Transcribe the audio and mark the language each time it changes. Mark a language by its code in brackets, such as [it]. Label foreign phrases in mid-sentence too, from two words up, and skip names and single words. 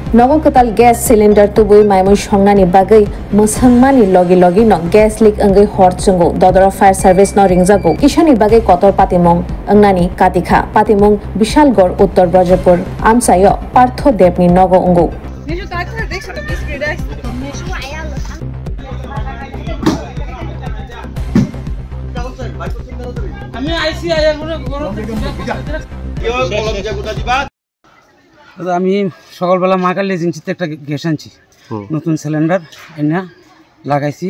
[trp] नगकताल गैस सिलिंडर तुबुई माइमुई संगनानि बागै मोसांमानि लगे लगे न गैस लीक अंगै हरचंगो ददरा फायर सर्विस न रिंगजागो किसानि बागै कतर पातिमंग अंगनानि कातिखा पातिमंग विशालगढ़ उत्तर ब्रजपुर आमसायो पार्थ देवनि नगो अंगो [bn] আমি সকালবেলা মাকাল এজেন্সিতে একটা গ্যাস আনছি, নতুন সিলিন্ডার এনে লাগাইছি।